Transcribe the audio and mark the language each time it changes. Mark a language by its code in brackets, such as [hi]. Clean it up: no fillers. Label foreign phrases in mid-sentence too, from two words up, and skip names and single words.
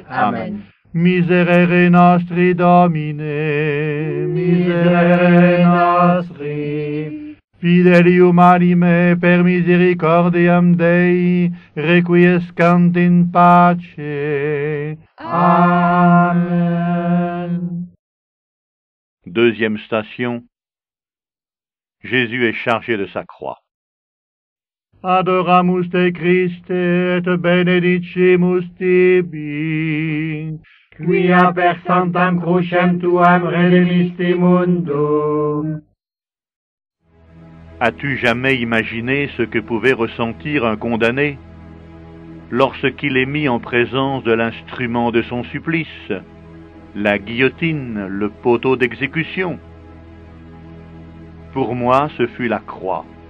[la] Amen. Miserere nostri, Domine, miserere nostri. Fidelium anime per misericordiam Dei, requiescant in pace. [fr] Amen. Deuxième station. Jésus est chargé de sa croix. [la] Adoramus te Christe et benedicimus tibi, quia per sanctam crucem tuam redemisti mundum. [fr] As-tu jamais imaginé ce que pouvait ressentir un condamné lorsqu'il est mis en présence de l'instrument de son supplice, la guillotine, le poteau d'exécution? Pour moi, ce fut la croix.